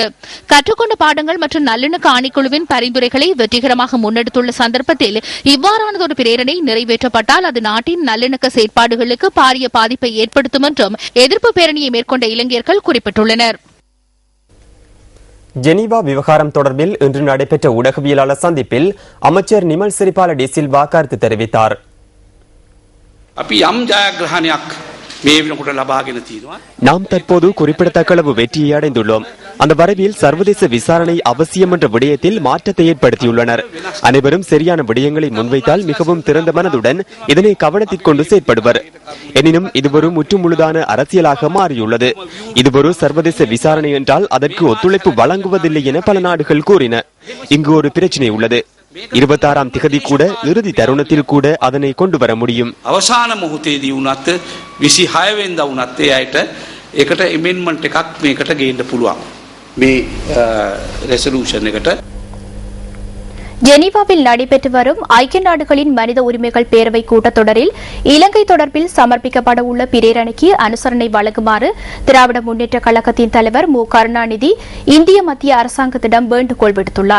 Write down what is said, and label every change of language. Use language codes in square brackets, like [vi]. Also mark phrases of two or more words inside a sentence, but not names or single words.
[ta] கற்றுக்கொண்ட பாடங்கள் மற்றும் நல்லிணக்க ஆணைக்குழுவின் பரிந்துரைகளை வெற்றிகரமாக முன்னெடுத்துள்ள சந்தர்ப்பத்தில் இவ்வாறானதொரு பிரேரணை நிறைவேற்றப்பட்டால் அது நாட்டின் நல்லிணக்க செயற்பாடுகளுக்கு பாரிய பாதிப்பை ஏற்படுத்தும் என்றும் எதிர்ப்பு பேரணியை மேற்கொண்ட இளைஞர்கள் குறிப்பிட்டுள்ளனர். ஜெனீவா விவகாரம் தொடர்பில் இன்று நடைபெற்ற ஊடகவியலாளர் சந்திப்பில் அமைச்சர் நிமல் சிறிபால டி சில்வா கருத்து தெரிவித்தார். [si] අපි යම් ජයග්‍රහණයක් [ta] நாம் தற்போது குறிப்பிடத்தக்க அளவு வெற்றியை அடைந்துள்ளோம். அந்த வரைவில் சர்வதேச விசாரணை அவசியம் என்ற விடயத்தில் மாற்றத்தை ஏற்படுத்தியுள்ளனர். அனைவரும் சரியான விடயங்களை முன்வைத்தால் மிகவும் திறந்த மனதுடன் இதனை கவனத்திற்கொண்டு செயற்படுவர். எனினும் இது ஒரு முற்றுமுழுதான அரசியலாக மாறியுள்ளது. இது ஒரு சர்வதேச விசாரணை என்றால் அதற்கு ஒத்துழைப்பு வழங்குவதில்லை என பல நாடுகள் கூறின. இங்கு ஒரு பிரச்சனை உள்ளது. 26ஆம் திகதி கூட இறுதி தருணத்தில் கூட அதனை கொண்டு வர முடியும். [si] අවසාන මොහොතේදී වුණත් 26 වෙනිදා වුණත් ඒ අයට ඒකට amendment එකක් මේකට ගේන්න පුළුවන්. මේ resolution එකට [ta] ஜெனீவாவில் நடைபெற்று வரும் ஐக்கிய நாடுகளின் மனித உரிமைகள் பேரவை கூட்டத்தொடரில் இலங்கை தொடர்பில் சமர்ப்பிக்கப்பட உள்ள பிரேரணைக்கு அனுசரணை வழங்குமாறு திராவிட முன்னேற்ற கழகத்தின் தலைவர் மு கருணாநிதி இந்திய மத்திய அரசாங்கத்திடம் வேண்டுகோள் விடுத்துள்ளார்.